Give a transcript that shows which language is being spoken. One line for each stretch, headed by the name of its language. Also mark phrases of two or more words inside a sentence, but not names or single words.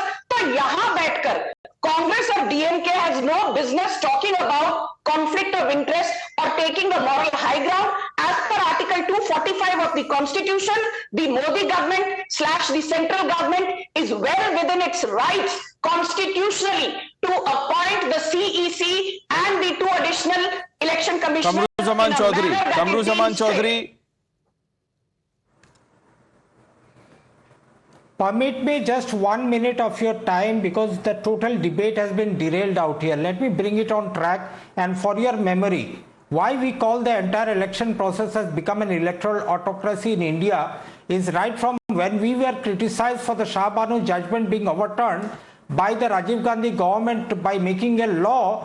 English: So,
Hindi: यहाँ बैठकर,
English: Congress or DMK has no business talking about conflict of interest or taking the moral high ground. As per Article 245 of the Constitution, the Modi government / the central government is well within its rights constitutionally to appoint the CEC and the 2 additional election commissioners. Kamru Zaman Chaudhary. Permit me just 1 minute of your time because the total debate has been derailed out here. Let me bring it on track. And for your memory, why we call the entire election process has become an electoral autocracy in India is right from when we were criticized for the Shah Banu judgment being overturned by the Rajiv Gandhi government by making a law.